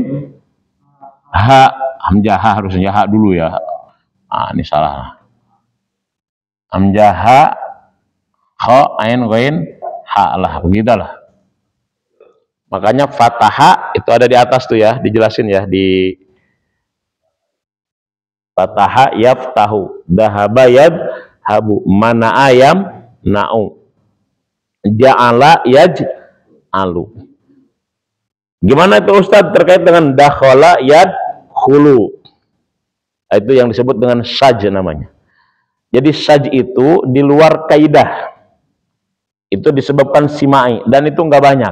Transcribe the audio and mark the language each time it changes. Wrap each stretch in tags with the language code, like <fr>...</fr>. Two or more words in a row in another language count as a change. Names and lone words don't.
<id>Ha, hamzah ha harusnya ha dulu ya. Ini salah. Hamzah ha, kha, ain, ghain, ha lah, begitulah. Makanya fataha itu ada di atas tuh ya, dijelasin ya di</id> <ar>فتح يفتح, ذهب يذهب, mana ayam na'u, جعل يجعل.</ar> <id>Gimana itu Ustadz terkait dengan</id> <ar>دخل يدخل?</ar> <id>Itu yang disebut dengan saj namanya. Jadi saj itu di luar kaidah. Itu disebabkan simai dan itu nggak banyak.</id>